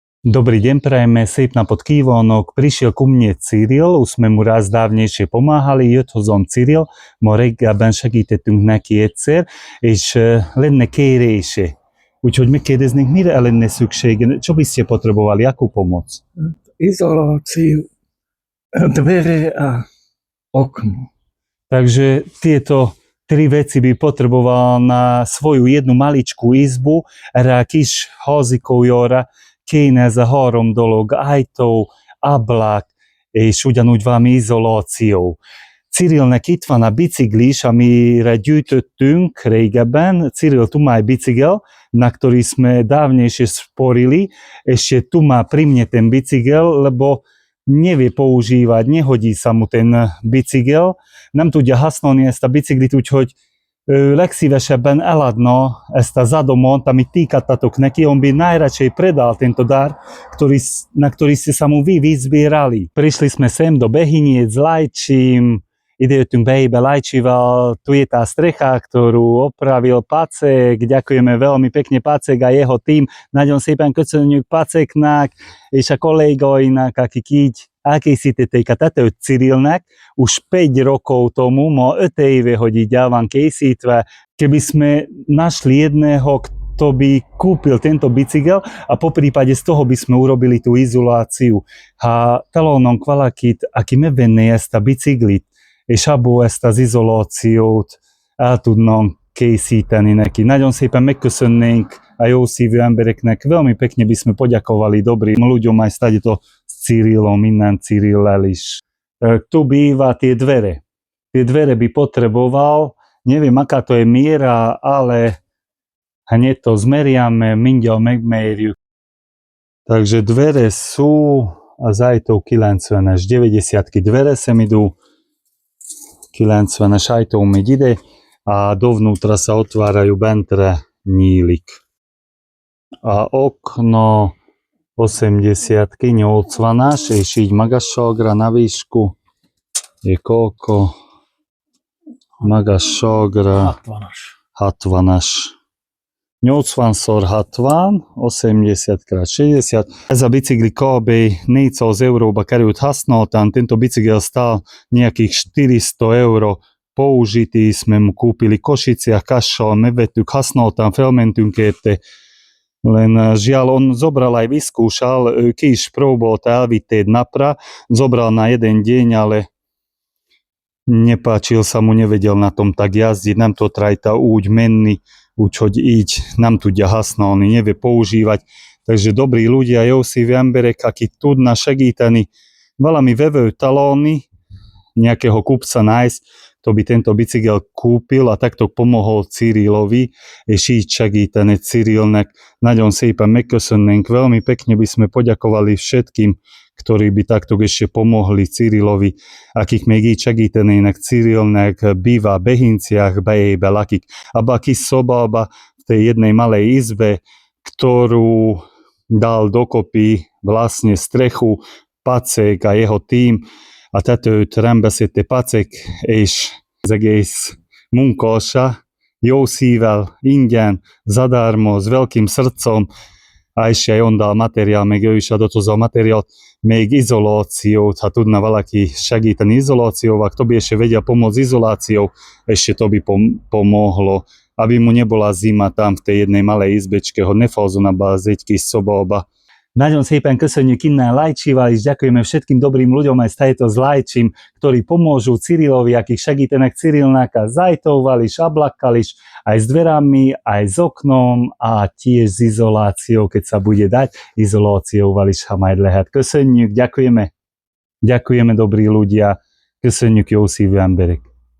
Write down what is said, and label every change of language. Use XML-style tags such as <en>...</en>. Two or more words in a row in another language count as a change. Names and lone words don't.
<sk>Dobrý deň, prajeme</sk> <hu>szép napot kívánok.</hu> <sk>Prišiel ku mne Cyril, už sme mu raz dávnejšie pomáhali,</sk> <hu>jött hozzám Cyril, ma reggelben segítettünk neki egyszer, és lenne kérése. Úgyhogy megkérdeznénk, mire lenne szüksége,</hu> <sk>čo by ste potrebovali, akú pomoc? Izoláciu, dvere a okno. Takže tieto tri veci by potreboval na svoju jednu maličkú izbu,</sk> <hu>erre a kis házikójára kéne ez a 3 dolog, ajtó, ablak, és ugyanúgy valami izoláció. Cyrilnek itt van a biciklis, amire gyűjtöttünk régebben.</hu> <sk>Cyril tu má bicykel, na ktorý sme dávnejšie sporili. Ešte tu má pri mne ten bicykel, lebo nevie používať, nehodí sa mu ten bicykel.</sk> <hu>Nem tudja használni ezt a biciklit, úgyhogy legszívesebben eladna ezt a zadomont, amit týkattatok neki,</hu> <sk>on by najradšej predal tento dar, na ktorý ste sa mu vy vyzbierali. Prišli sme sem do Behyniec s Lajčím,</sk> <hu>idejöttünk Behelybe Lajcsival,</hu> <sk>tu je tá strecha, ktorú opravil Pacek, ďakujeme veľmi pekne Pacek a jeho tým,</sk> <hu>nagyon szépen köszönjük Paceknak és a kollégainak, akik így elkészítették a tetőt Cyrilnek,</hu> <sk>už 5 rokov tomu,</sk> <hu>ma 5 éve, hogy így el van készítve.</hu> <sk>Keby sme našli jedného, kto by kúpil tento bicykel a poprípade z toho by sme urobili tú izoláciu.</sk> <hu>Ha találnánk valakit, aki megvenné ezt a biciklit, és abból ezt az izolációt el tudnánk készíteni neki. Nagyon szépen megköszönnénk a jó szívű embereknek,</hu> <sk>veľmi pekne by sme poďakovali dobrým ľuďom aj stať to s Cyrilom,</sk> <hu>innen Cyrillel is.</hu> <sk>Tu býva tie dvere. Tie dvere by potreboval, neviem aká to je miera, ale hneď to zmeriame,</sk> <hu>mindjárt megmérjük.</hu> <sk>Takže dvere sú a</sk> <hu>zajtó 90-es,</hu> <sk>90-ky dvere sem idú,</sk> <hu>90-es ajtó megy ide a</hu> <sk>dovnútra sa otvárajú</sk> <hu>bentre nyílik.</hu> <sk>A okno 80-ky,</sk> <hu>80-as, és így magasságra,</hu> <sk>na výšku je koľko?</sk> <hu>Magasságra 60-as. 80x60, 80x60. Ez a bicikli kb. 400 euróba került használtan,</hu> <sk>tento bicykel stál nejakých 400 eur. Použitý sme mu kúpili Košiciach,</sk> <hu>Kassal, megvettük, használtan, felmentünk érte.</hu> <sk>Len žiaľ, on zobral aj vyskúšal,</sk> <hu>ki is próbálta elvitt egy napra,</hu> <sk>zobral na jeden deň, ale nepáčil sa mu, nevedel na tom tak jazdiť,</sk> <hu>nem tudott rajta úgy menni, úgyhogy így nem tudja használni,</hu> <sk>nevie používať. Takže dobrí ľudia,</sk> <hu>jó szívű emberek, akik tudna segíteni, valami vevő találni,</hu> <sk>nejakého kupca nájsť, to by tento bicykel kúpil a takto pomohol Cyrilovi,</sk> <hu>és így segíteni Cyrilnek. Nagyon szépen megköszönnénk,</hu> <sk>veľmi pekne by sme poďakovali všetkým, ktorí by takto ešte pomohli Cyrilovi,</sk> <hu>akik még így segítenének Cyrilnek,</hu> <sk>býva v Behynciach,</sk> <hu>Behelybe lakik. Abba a kis szobába,</hu> <sk>v tej jednej malej izbe, ktorú dal dokopy vlastne strechu Pacek a jeho tým,</sk> <hu>a tetőt rendbeszedte Pacek, és az egész munkása jó szívvel, ingyen,</hu> <sk>zadarmo, s veľkým srdcom, a ešte aj on dal materiál,</sk> <hu>még ő is adott hozzá a materiált, még izolációt, ha tudna valaki segíteni izolációval,</hu> <sk>kto by ešte vedel pomôcť izoláciou, ešte to by pomohlo, aby mu nebola zima tam v tej jednej malej izbečke,</sk> <hu>hogy ne fázzon abba az egy kis szobába. Nagyon szépen köszönjük innen Lajcsival, és</hu> <sk>ďakujeme všetkým dobrým ľuďom aj z tejto s Lajčím, ktorí pomôžu Cyrilovi,</sk> <hu>akik segítenek Cyrilnak a s ajtóval is, ablakkal is,</hu> <sk>aj s dverami, aj s oknom a tiež s izoláciou, keď sa bude dať,</sk> <hu>izolációval is, ha majd lehet. Köszönjük,</hu> <sk>ďakujeme. Ďakujeme dobrí ľudia,</sk> <hu>köszönjük jó szívű emberek.</hu>